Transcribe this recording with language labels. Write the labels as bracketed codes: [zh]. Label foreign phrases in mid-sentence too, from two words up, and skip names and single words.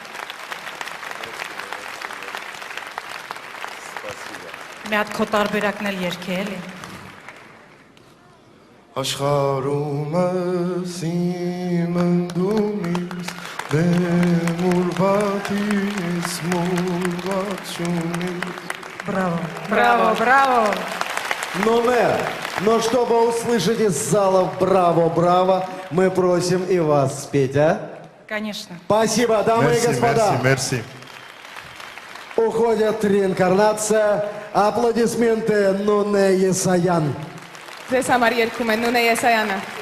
[hy] Մի հատ քո տարբերակն էլ երգի էլի։ Աշխարհումս իմ ընդունիս բեմուրված չունիս [ru] Браво! Но чтобы услышать из зала браво, мы просим и вас спеть, а? Конечно. Спасибо, дамы и господа. Merci. Уходит Реинкарнация. Аплодисменты Нуне Есаян. [hy] Ձեզ համար երգում է Նունե Եսայանը։